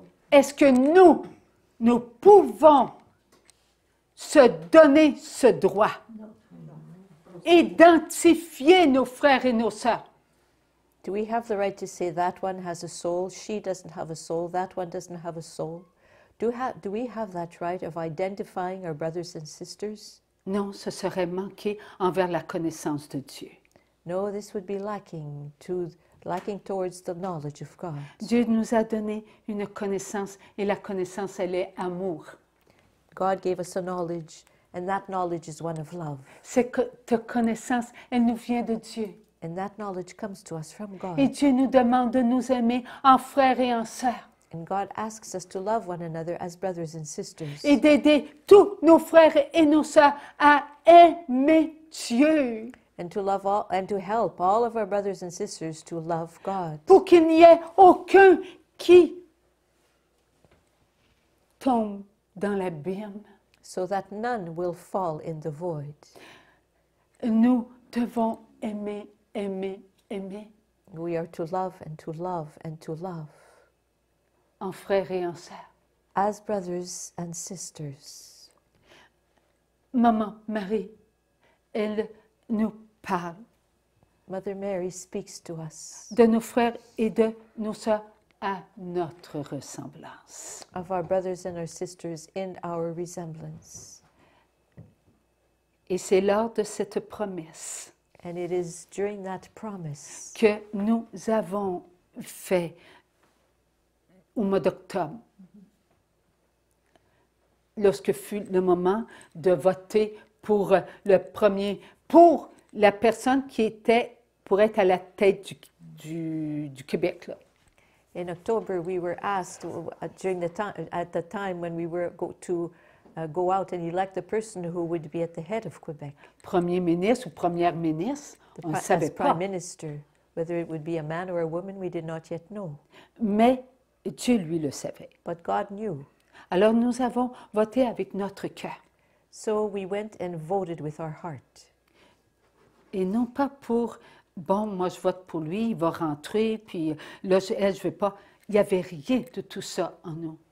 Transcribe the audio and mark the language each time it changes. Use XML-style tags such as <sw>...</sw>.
<fr>Est-ce que nous pouvons se donner ce droit? Identifier nos frères et nos sœurs.</fr> <en>Do we have the right to say that one has a soul, she doesn't have a soul, that one doesn't have a soul? Do we have that right of identifying our brothers and sisters?</en> <fr>Non, ce serait manquer envers la connaissance de Dieu.</fr> <en>No, this would be lacking towards the knowledge of God.</en> <fr>Dieu nous a donné une connaissance et la connaissance, elle est amour.</fr> <en>God gave us a knowledge, and that knowledge is one of love.</en> <fr>Cette connaissance, elle nous vient de Dieu.</fr> <en>And that knowledge comes to us from God.</en> <fr>Et Dieu nous demande de nous aimer en frères et en sœurs.</fr> <en>And God asks us to love one another as brothers and sisters.</en> <fr>Et d'aider tous nos frères et nos sœurs à aimer Dieu.</fr> <en>And to love all, and to help all of our brothers and sisters to love God.</en> <fr>Pour qu'il n'y ait aucun qui tombe dans l'abîme.</fr> <en>So that none will fall in the void.</en> <fr>Nous devons aimer, aimer, aimer.</fr> <en>We are to love and to love and to love.</en> <fr>En frères et en sœurs.</fr> <en>As brothers and sisters.</en> <fr>Maman Marie, elle nous parle</fr> <en>Mother Mary speaks to us</en> <fr>de nos frères et de nos sœurs à notre ressemblance.</fr> <en>of our brothers and our sisters in our resemblance.</en> <fr>Et c'est lors de cette promesse</fr> <en>And it is during that promise</en> <fr>que nous avons fait au mois d'octobre, lorsque fut le moment de voter pour pour la personne qui était pour être à la tête du Québec. Là.</fr> <en>in October, we were asked during at the time when we were to go out and elect the person who would be at the head of Quebec.</en> <fr>Premier ministre ou première ministre, on ne savait</fr> <en>As</en> <fr>pas.</fr> <en>Prime Minister, whether it would be a man or a woman, we did not yet know.</en> <fr>Mais Dieu, lui, le savait.</fr> <en>But God knew.</en> <fr>Alors nous avons voté avec notre cœur.</fr> <en>So we went and voted with our heart.</en> <fr>Et non pas pour, bon, moi je vote pour lui, il va rentrer, puis là, je ne veux pas. Il n'y avait rien de tout ça en nous.</fr>